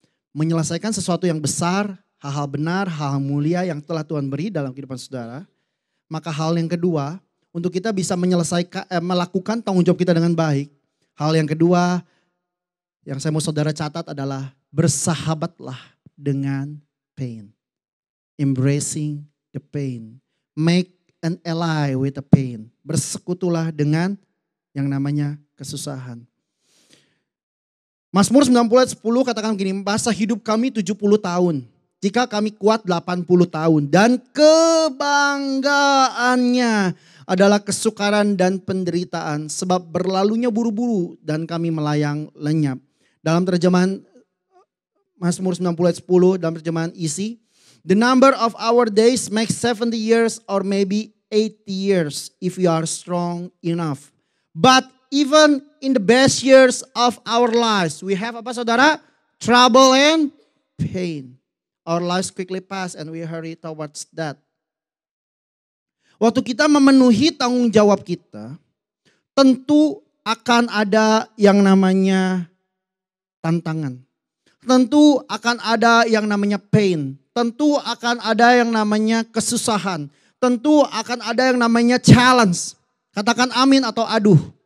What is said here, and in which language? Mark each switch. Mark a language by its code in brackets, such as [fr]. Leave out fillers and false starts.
[id] Menyelesaikan sesuatu yang besar, hal-hal benar, hal-hal mulia yang telah Tuhan beri dalam kehidupan saudara. Maka hal yang kedua, untuk kita bisa melakukan tanggung jawab kita dengan baik. Hal yang kedua yang saya mau saudara catat adalah bersahabatlah dengan pain. [en] Embracing the pain. Make an ally with the pain. [id] Bersekutulah dengan yang namanya kesusahan. Mazmur 90:10 katakan begini, masa hidup kami 70 tahun. Jika kami kuat 80 tahun. Dan kebanggaannya adalah kesukaran dan penderitaan. Sebab berlalunya buru-buru dan kami melayang lenyap. Dalam terjemahan Mazmur 90:10 dalam terjemahan isi. [en] The number of our days makes 70 years or maybe 80 years if we are strong enough. But even in the best years of our lives, we have [id] apa saudara? [en] Trouble and pain. Our lives quickly pass and we hurry towards that. [id] Waktu kita memenuhi tanggung jawab kita, tentu akan ada yang namanya tantangan. Tentu akan ada yang namanya pain. Tentu akan ada yang namanya kesusahan. Tentu akan ada yang namanya challenge. Katakan amin atau aduh.